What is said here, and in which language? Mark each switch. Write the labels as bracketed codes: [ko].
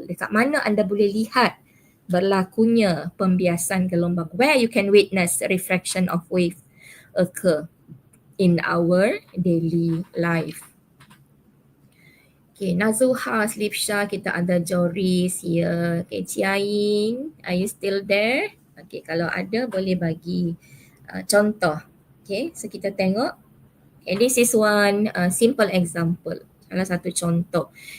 [ms] Dekat mana anda boleh lihat berlakunya pembiasan gelombang, [en] where you can witness refraction of wave occur in our daily life. [ms] Okay, Nazuha, Slipsha, kita ada Joris here. [en] Okay, Ciaing, are you still there? [ms] Okay, kalau ada boleh bagi contoh. Okay, so kita tengok. [en] Okay, this is one simple example. [ms] Salah satu contoh.